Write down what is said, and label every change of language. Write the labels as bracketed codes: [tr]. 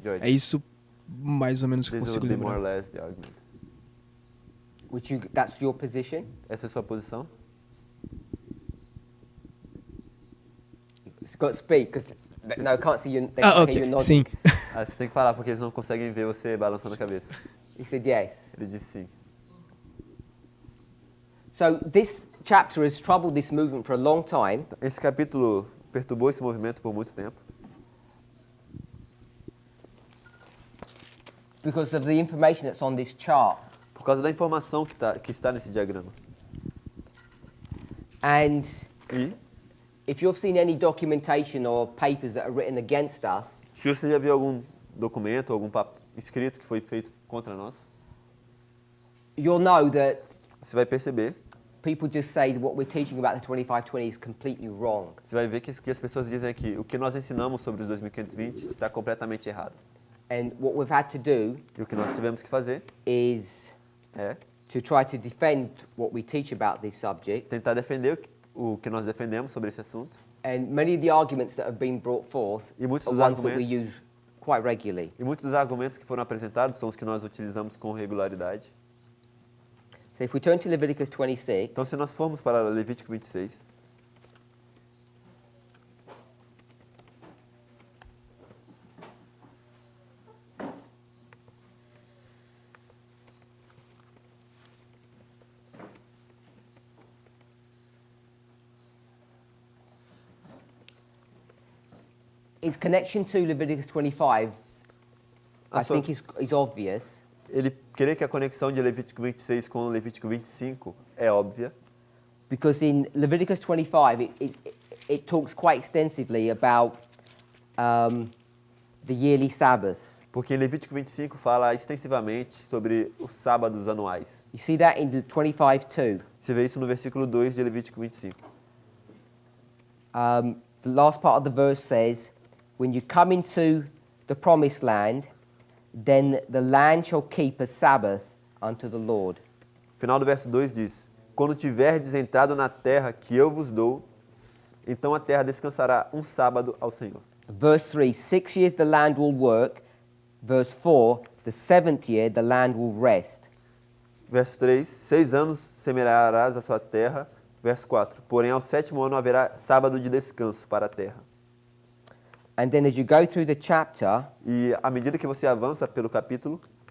[pt] É isso mais ou menos que eu [en] This [pt] consigo [en] would be more or [pt] lembrar. [en] less the argument. That's your position? [pt] Essa é a sua posição? [en] It's got to speak, because no, I can't see you. They can't hear you Ok, nodding. [pt] sim. Você tem que falar porque eles não conseguem ver você balançando a cabeça. [en] He said yes. [pt] Ele disse sim. [en] So this chapter has troubled this movement for a long time. [pt] Esse capítulo perturbou esse movimento por muito tempo [en] Because of the information that's on this chart. [pt] por causa da informação que está nesse diagrama. [en] And [pt] E [en] if you've seen any documentation or papers that are written against us, [pt] se você já viu algum documento, algum escrito que foi feito contra nós, [en] you'll know that [pt] você vai perceber, [en] people just say that what we're teaching about the 2520 is completely wrong. [pt] você vai ver que as pessoas dizem aqui, o que nós ensinamos sobre os 2520 está completamente errado. [en] And what we've had to do [pt] E o que nós tivemos que fazer [en] is [pt] é [en] to try to defend what we teach about this subject. [pt] tentar defender o que nós defendemos sobre esse assunto. [en] And many of the arguments that have been brought forth [pt] E muitos [en] are [pt] dos [en] ones that we [pt] argumentos, [en] use quite regularly. [pt] e muitos dos argumentos que foram apresentados são os que nós utilizamos com regularidade. [en] So if we turn to Leviticus 26, [pt] Então, se nós formos para Levítico 26, [en] its connection to Leviticus 25, I so- think is obvious, [pt] ele querer que a conexão de Levítico 26 com Levítico 25 é óbvia, [en] because in Leviticus 25 it talks quite extensively about the yearly Sabbaths. [pt] porque em Levítico 25 fala extensivamente sobre os sábados anuais. [en] You see that in 25:2. [pt] Você vê isso no versículo 2 de Levítico 25. [en] The last part of the verse says, "When you come into the promised land, then the land shall keep a Sabbath unto the Lord." [pt] O final do verso 2 diz: Quando tiverdes entrado na terra que eu vos dou, então a terra descansará um sábado ao Senhor. [en] Verse 3, 6 years the land will work. Verse 4, the seventh year the land will rest. [pt] Verso 3, 6 anos semearás a sua terra. Verso 4, porém ao sétimo ano haverá sábado de descanso para a terra. [en] And then as you go through the chapter, [pt] E à medida que você avança pelo capítulo,